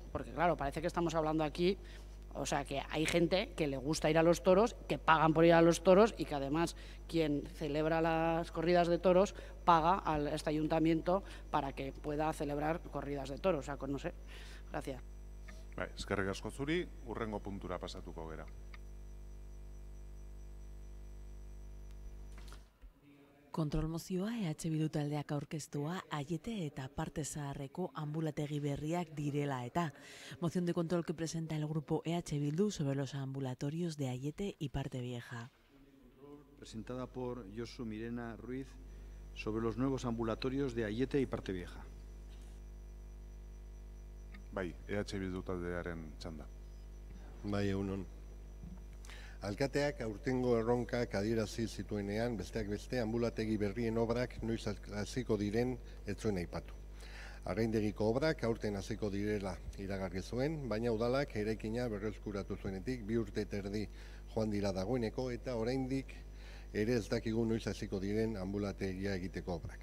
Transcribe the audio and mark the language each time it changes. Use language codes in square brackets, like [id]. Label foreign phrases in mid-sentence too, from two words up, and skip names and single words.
[es] Porque claro, parece que estamos hablando aquí, o sea, que hay gente que le gusta ir a los toros, que pagan por ir a los toros y que además quien celebra las corridas de toros paga a este ayuntamiento para que pueda celebrar corridas de toros. O sea, no sé. Gracias. [eu] Eskerrik asko zuri, hurrengo puntura pasatuko gera. Kontrol mozioa EH Bildu taldeak aurkeztua Aiete eta Parte Zaharreko ambulategi berriak direla eta. [es] Moción de control que presenta el grupo EH Bildu sobre los ambulatorios de Aiete y Parte Vieja. Presentada por Josu Mirena Ruiz sobre los nuevos ambulatorios de Aiete y Parte Vieja. [eu] Bai, EH Bildu taldearen txanda. Bai, egunon. Alkateak aurtengo erronkak adierazi zituenean, besteak beste, ambulategi berrien obrak noiz hasiko diren ez zuen aipatu. Arraindegiko obrak aurten hasiko direla iragarri zuen, baina udalak eraikina berreskuratu zuenetik 2 urte eta erdi joan dira dagoeneko eta oraindik ere ez dakigu noiz hasiko diren ambulategia egiteko obrak.